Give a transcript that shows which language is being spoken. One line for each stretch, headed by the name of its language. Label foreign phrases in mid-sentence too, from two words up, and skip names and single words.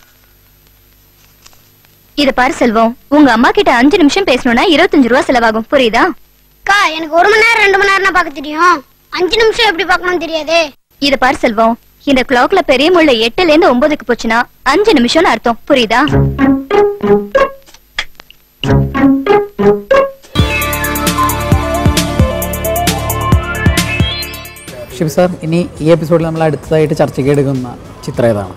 Tamil: இத பாரு செல்வம், உங்க அம்மா கிட்ட 5 நிமிஷம் பேசணும்னா 25 ரூபா செலவாகும், புரியுதா? அக்கா, எனக்கு 1 மணி நேரம் 2 மணி நேரம் பார்க்க தெரியும். 5 நிமிஷம் எப்படி பார்க்கணும்னு தெரியாதே. இத பாரு செல்வம், இந்த கிளாக்ல பெரிய முள்ள 8ல இருந்து 9க்கு போச்சுன்னா 5 நிமிஷம்னு அர்த்தம். புரியுதா?
Malayalam: ഷിബ് സാർ, ഇനി ഈ എപ്പിസോഡിൽ നമ്മൾ അടുത്തതായിട്ട് ചർച്ചയ്ക്ക് എടുക്കുന്ന ചിത്രം ഏതാണ്?